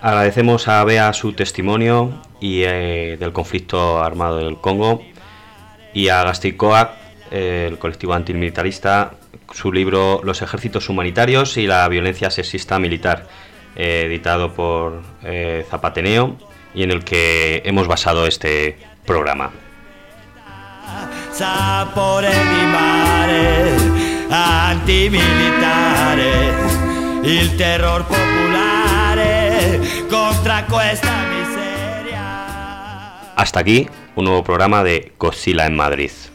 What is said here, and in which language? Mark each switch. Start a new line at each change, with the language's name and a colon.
Spanish: Agradecemos a Bea su testimonio y del conflicto armado del Congo, y a Gasticoac, el colectivo antimilitarista, su libro Los ejércitos humanitarios y la violencia sexista militar, editado por Zapateneo, y en el que hemos basado este programa.
Italian: Sapore di mare, antimilitare, il terror popolare contra questa miseria.
Spanish: Hasta aquí un nuevo programa de Godzilla en Madrid.